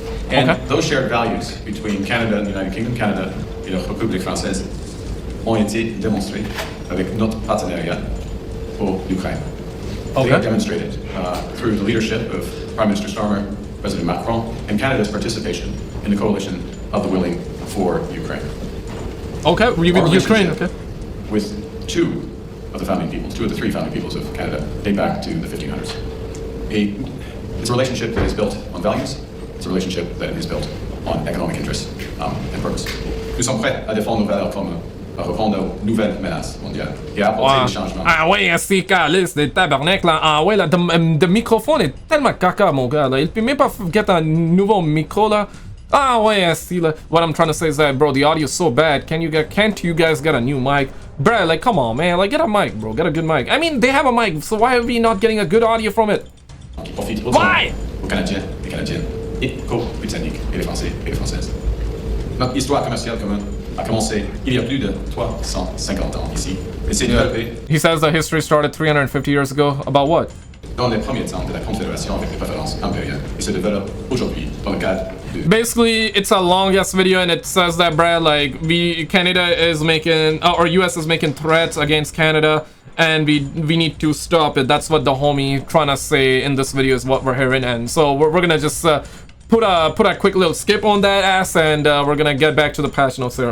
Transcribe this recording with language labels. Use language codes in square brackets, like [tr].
[en] And those shared values between Canada and the United Kingdom, [fr] Canada et la République française, ont été démontrés avec notre partenariat pour l'Ukraine. [en] They are demonstrated through the leadership of Prime Minister Starmer, President Macron, and Canada's participation in the coalition of the willing for Ukraine. Okay, Ukraine, okay. With two of the three founding peoples of Canada, date back to the 1500s. It's a relationship that is built on values. It's a relationship that is built on economic interests and purpose. [fr] Nous sommes prêts à défendre nos valeurs communes, à répondre aux nouvelles menaces mondiales et à apporter des changements. Ah ouais, c'est calice, des tabarnak là. Ah ouais, là, le microphone est tellement caca, mon gars, là. Il peut même pas get un nouveau micro, là. Ah ouais, [en] I see. Like, what I'm trying to say is that, bro, the audio is so bad. Can't you guys get a new mic? Bruh, like, come on, man. Like, get a mic, bro. Get a good mic. I mean, they have a mic, so why are we not getting a good audio from it? Why? [fr] Aux Canadiens, les Canadiennes, et aux Britanniques, et les Français, et les Françaises. Notre histoire commerciale commune a commencé il y a plus de 350 ans ici. Et s'est développée. [en] He says the history started 350 years ago. About what? [fr] Dans les premiers temps de la Confédération avec les préférences impériales. Et se développe aujourd'hui dans le cadre. [en] Basically, it's a long ass video and it says that, Brad, like, Canada is making, or US is making threats against Canada, and we need to stop it. That's what the homie trying to say in this video is what we're hearing. And so we're gonna just put a quick little skip on that ass, and we're gonna get back to the patch notes here.